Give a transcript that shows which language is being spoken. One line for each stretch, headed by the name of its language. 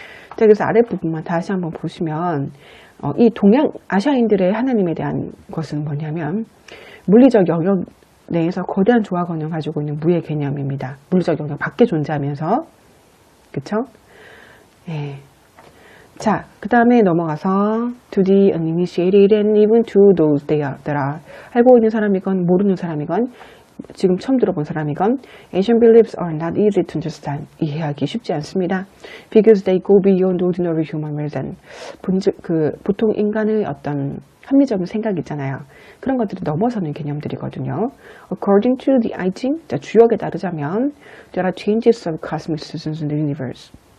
Korean: 자, 그래서 아랫부분만 다시 한번 보시면 이 동양 아시아인들의 하나님에 대한 것은 뭐냐면 물리적 영역 내에서 거대한 조화건을 가지고 있는 무의 개념입니다. 물리적 영역 밖에 존재하면서, 그쵸? 예. 자, 그 다음에 넘어가서
English: to the uninitiated and even to those that are,
Korean: 알고 있는 사람이건 모르는 사람이건 지금 처음 들어본 사람이건
English: Asian beliefs are not easy to understand.
Korean: 이해하기 쉽지 않습니다.
English: Because they go beyond ordinary human reason.
Korean: 보통 인간의 어떤 합리적인 생각 있잖아요. 그런 것들이 넘어서는 개념들이거든요.
English: According to the I Ching,
Korean: 주역에 따르자면
English: there are changes of cosmic seasons in the universe.